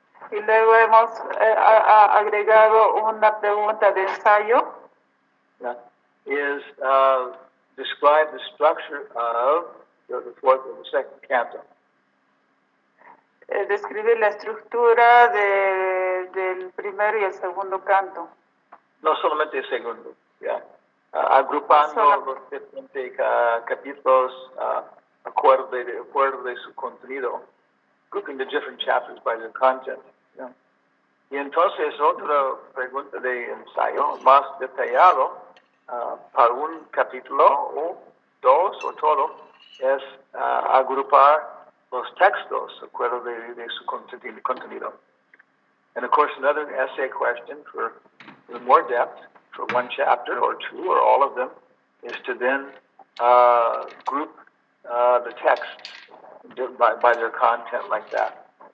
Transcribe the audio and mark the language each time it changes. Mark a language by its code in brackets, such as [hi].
[es] y luego hemos agregado una pregunta de ensayo. [en] Yeah, is describe the structure of the fourth and the second canto. [es] Describe la estructura del primero y el segundo canto. No solamente el segundo, yeah. Agrupando los diferentes capítulos de acuerdo de su contenido, [en] grouping the different chapters by their content. [es] Yeah. Y entonces otra pregunta de ensayo más detallado para un capítulo o dos o todo es agrupar los textos de acuerdo de su contenido. [en] And of course, another essay question for more depth for one chapter or two or all of them is to then group the text by their content like that.